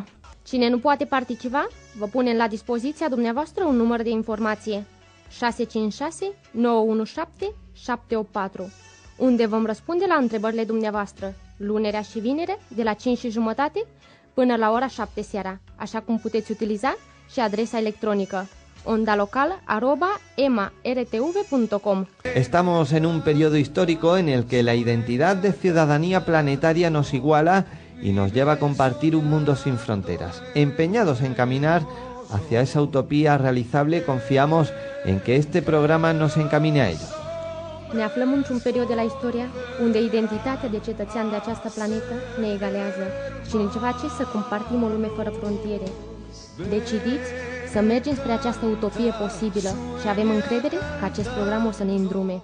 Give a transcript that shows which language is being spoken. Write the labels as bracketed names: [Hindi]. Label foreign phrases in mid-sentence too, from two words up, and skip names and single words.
[Romanian] Cine nu poate participa, vă punem la dispoziția dumneavoastră un număr de informație 656 917 784, unde vom răspunde la întrebările dumneavoastră, lunerea și vinerea, de la 5:30 până la ora 7 seara, așa cum puteți utiliza și adresa electronică ondalocal@emartv.com. [Spanish] Estamos en un periodo histórico en el que la identidad de ciudadanía planetaria nos iguala y nos lleva a compartir un mundo sin fronteras. Empeñados en caminar hacia esa utopía realizable, confiamos en que este programa nos encamine a ello. [Romanian] Ne aflăm într-un perioadă de la istoria unde identitatea de cetățean de această planetă ne egalează și ne face să compartim o lume fără frontiere. Decidiți să mergem spre această utopie posibilă și avem încredere că acest program o să ne îndrume.